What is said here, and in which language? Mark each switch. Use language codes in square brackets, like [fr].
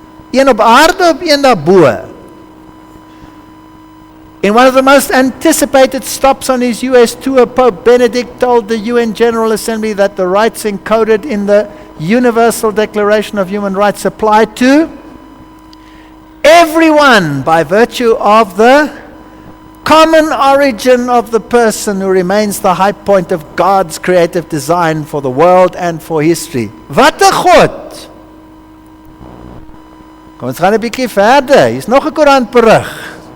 [af] Een op aarde of een daarbo? [en] In one of the most anticipated stops on his US tour, Pope Benedict told the UN General Assembly that the rights encoded in the Universal Declaration of Human Rights apply to everyone by virtue of the common origin of the person who remains the high point of God's creative design for the world and for history. [af] Wat 'n God! Kom ons gaan 'n bietjie verder. Hier's nog 'n koerantberig.